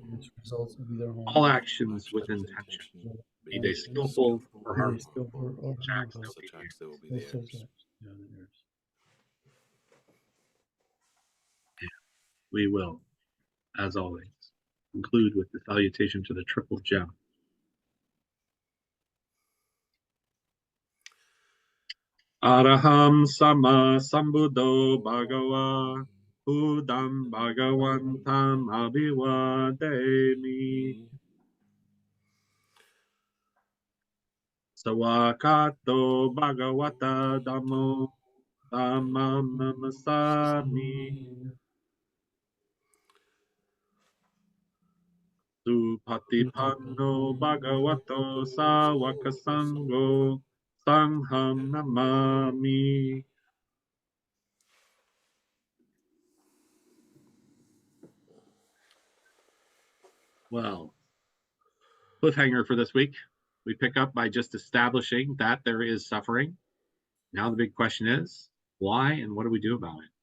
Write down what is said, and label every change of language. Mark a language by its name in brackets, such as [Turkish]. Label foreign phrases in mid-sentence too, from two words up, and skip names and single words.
[English] All actions with intention, be they skillful or harmful, such acts they will be theirs. We will, as always, conclude with the salutation to the triple gem. [Pali] Araham sama sambuddho bhagava Buddham bhagavantam abhivademi. Sawakato bhagavata dhammo dhammam namasami. Supatipanno bhagavato sawaka sangho sangham namami. [English] Well, cliffhanger for this week. We pick up by just establishing that there is suffering. Now the big question is, why and what do we do about it?